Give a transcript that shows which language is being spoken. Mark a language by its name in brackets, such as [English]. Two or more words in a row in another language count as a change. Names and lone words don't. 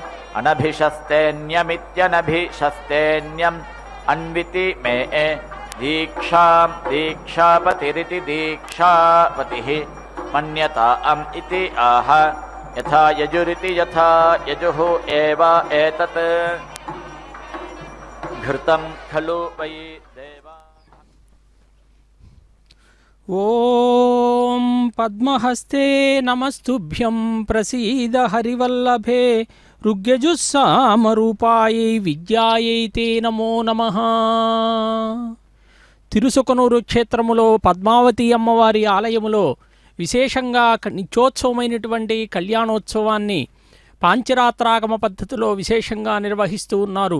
[Sanskrit] अनभिषस्तेन्यमित्यनभिषस्तेन्यम् अन्विति मे दीक्षां दीक्षापतिरिति दीक्षापतिः मन्यताम् इति आह यथा यजुरिति यथा यजुः एव एतत् घृतं खलु वै देवा ॐ పద్మహస్తే నమస్తుభ్యం ప్రసీద హరివల్లభే రుగ్యజుస్సామరూపాయై విద్యాయై తే నమో నమః. [Telugu] తిరుసుకనూరు క్షేత్రములో పద్మావతి అమ్మవారి ఆలయములో విశేషంగా నిత్యోత్సవమైనటువంటి కళ్యాణోత్సవాన్ని పాంచరాత్రాగమ పద్ధతిలో విశేషంగా నిర్వహిస్తూ ఉన్నారు.